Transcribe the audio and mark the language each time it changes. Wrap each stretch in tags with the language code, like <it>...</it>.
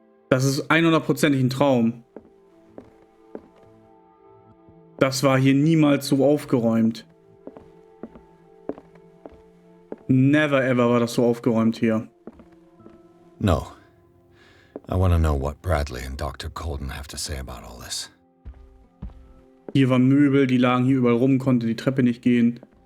<de>Das ist 100%ig ein Traum. Das war hier niemals so aufgeräumt.</de> <en>Never ever</en> <de>war das so aufgeräumt hier.</de> <en>No. I want to know what Bradley and Dr. Colden have to say about all this.</en> <de>Hier waren Möbel, die lagen hier überall rum, konnte die Treppe nicht gehen.</de>